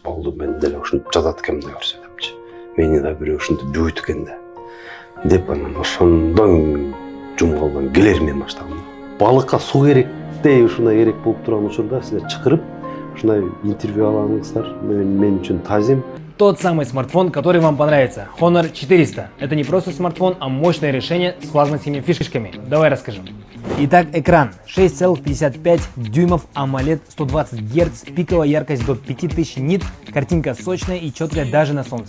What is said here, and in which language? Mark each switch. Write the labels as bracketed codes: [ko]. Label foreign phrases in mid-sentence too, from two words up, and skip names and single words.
[ky] Болду, мен деле ушинтип жазат экенмин да көрсө депчи. Мени да бирөө ушинтип жууйт экен да. Деп анан ошондон жумгалдан келермен баштагам. Балыкка суу керектей ушундай керек болуп турган учурда силер чакырып ушундай интервью алганыңыздар мен үчүн тазим. [ru] Тот самый смартфон, который вам понравится. Honor 400. Это не просто смартфон, а мощное решение с флагманскими фишками. Давай расскажем. Итак, экран 6,55 дюймов, AMOLED 120 Гц, пиковая яркость до 5000 нит, картинка сочная и четкая даже на солнце.